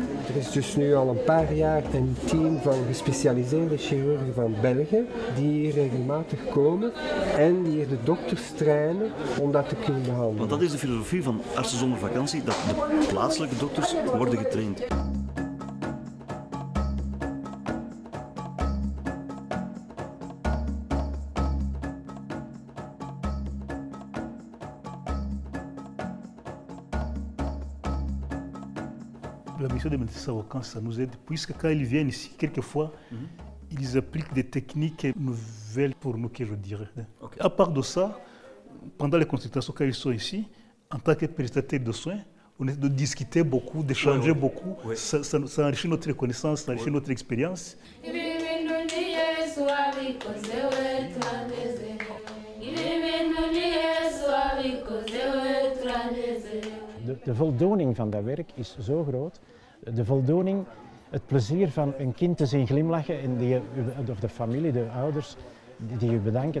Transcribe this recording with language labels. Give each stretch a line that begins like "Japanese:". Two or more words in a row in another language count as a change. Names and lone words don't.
Dutch: Er is dus nu al een paar jaar een team van gespecialiseerde chirurgen van België die hier regelmatig komen en die hier de dokters trainen om dat te kunnen behandelen. Want dat is de filosofie van Artsen zonder Vakantie, dat de plaatselijke dokters worden getraind.
French: La mission des médecins sans vacances, ça nous aide, puisque quand ils viennent ici, quelquefois, ils appliquent des techniques nouvelles pour nous, que je dirais. Okay. À part de ça, pendant les consultations, quand ils sont ici, en tant que prestataires de soins, on essaie de discuter beaucoup, d'échanger beaucoup. Ouais. Ça enrichit notre connaissance, ça enrichit notre expérience.
Dutch: De voldoening van dat werk is zo groot. De voldoening, het plezier van een kind te zien glimlachen en of de familie, de ouders, die je bedanken.